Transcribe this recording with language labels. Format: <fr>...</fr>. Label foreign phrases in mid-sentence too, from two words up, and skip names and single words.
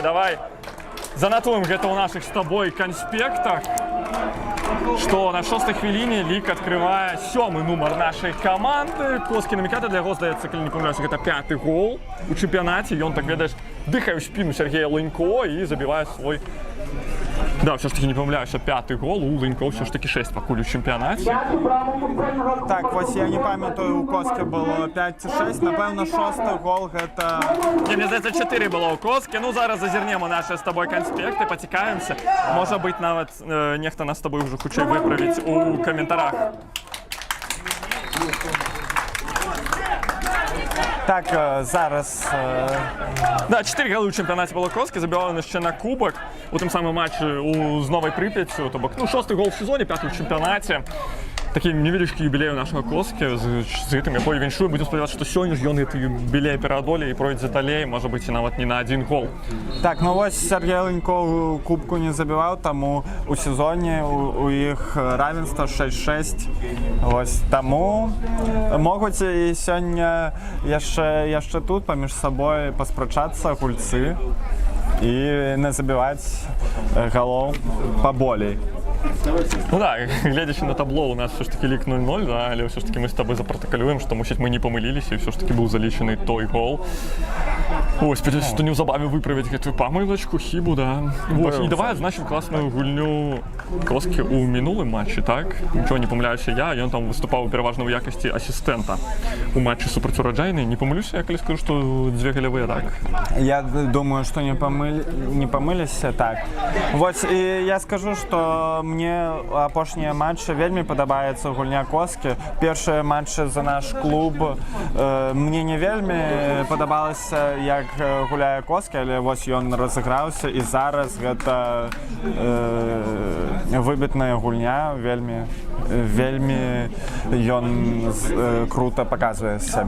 <be>Давай занатуем гэта ў нашых з табой канспектах, што на 6-й хвіліне лік адкрывае 7-й нумар нашай каманды. Коскі наміката, для яго, здаецца, калі не памыляюся, гэта 5-й гол у чэмпіянаце. Ён, так ведаеш, дыхае ў спіну Сергея Ленько і забівае свой... Да,</be> <uk>все ж таки не помиляюся, 5-й гол, у Ленько все ж таки 6 покуль у чемпіонаті. Так, ось я не пам'ятаю, у Коски було 5 чи 6, напевно, 6-й гол,</uk> <be>гэта...</be> <uk>Не, мне здається, 4 було у Коски. Ну, зараз зазірнемо наші з тобою конспекти, поцікаємося. Може бути, навіть нехто нас з тобою вже хоче виправити у коментарях. Так, зараз... Да, 4 голи у чемпіонаті було Коски, забивали ще на кубок у тим самому матчі з Новою Прип'яттю. Тобто, ну, 6-й гол в сезоні, 5-й у чемпіонаті.</uk> <be>такі невялічкі юбілей у нашага Коскі з гэтым якой віншуе. Будзем спадзявацца, што сёння ж ён гэты юбілей пераадолее і пройдзе далей, можа быць і нават не на адзін гол. Так, ну вось Сергей Леньков кубку не забіваў, таму у сезоне у іх равенства 6-6. Вось таму могуць і сёння яшчэ тут паміж сабой паспрачацца гульцы і не забіваць галоў паболей.</be> <uk>Ну да, глядячи на табло, у нас все ж таки лік 0-0, да, але все ж таки ми з тобою запротоколюємо, що, мусить, ми не помилилися, і все ж таки був залічений той гол. Ось, сподіваюся, що незабаві виправить гэтую помилочку, хібу, да. Ось, і давай відзначимо класну гульню Коскі у минулому матчі, так? Нічого не помиляюся я, і він там виступав переважно у якості асистента у матчі супроти Ураджайної. Не помилюся, я коли скажу, що дві голевые, так? Я думаю,</uk> <ru>что не помылись, так.</ru> <be>Вот,</be> <ru>и я скажу, что</ru> <be>мне апошнія матчы вельмі падабаецца гульня Коскі. Першыя матчы за наш клуб мне не вельмі падабалася, як гуляе Коскі, але вось ён разыграўся, і зараз гэта выбітная гульня, вельмі ён круто паказвае сябе.</be>